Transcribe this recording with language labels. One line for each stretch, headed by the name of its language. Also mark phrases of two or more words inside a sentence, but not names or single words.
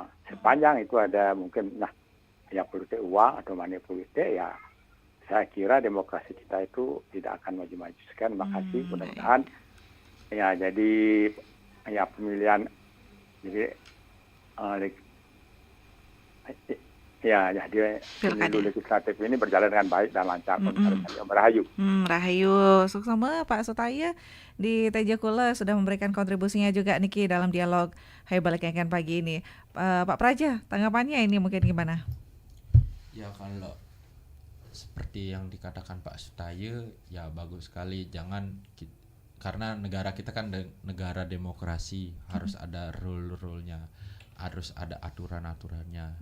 Indonesian: Sepanjang itu ada mungkin ya politik uang atau money politik ya, saya kira demokrasi kita itu tidak akan maju-maju. Sekian, makasih. Mudah-mudahan ya jadi ya pemilihan jadi jadi pemilu legislatif ini berjalan dengan baik dan lancar. Rahayu. Rahayu. Suksama Pak Sutaya di Teja Kula sudah memberikan kontribusinya juga niki dalam dialog Hai Balik Kengken pagi ini. Pak Praja, tanggapannya ini mungkin gimana? Ya kalau seperti yang dikatakan Pak Sutaya ya bagus sekali. Karena negara kita kan negara demokrasi, harus ada rule-rule-nya, harus ada aturan-aturannya.